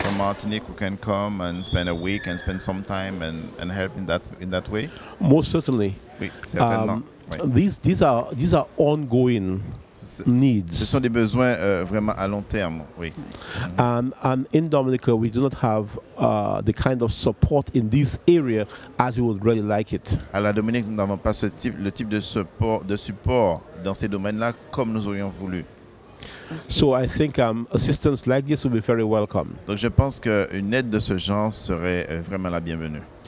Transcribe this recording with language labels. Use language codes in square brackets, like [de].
[en] from Martinique who can come and spend a week and spend some time and help in that way. Most certainly. [fr] Oui, certainement. Oui. [en] These are ongoing needs. [fr] Ce sont des besoins vraiment à long terme, oui. [en] And in Dominica, we do not have the kind of support in this area as we would really like it. [fr] À la Dominique, nous n'avons pas le type de support dans ces domaines-là comme nous aurions voulu. [en] So I think assistance like this will be very welcome. [fr] Donc je pense qu'une aide de ce genre serait vraiment la bienvenue.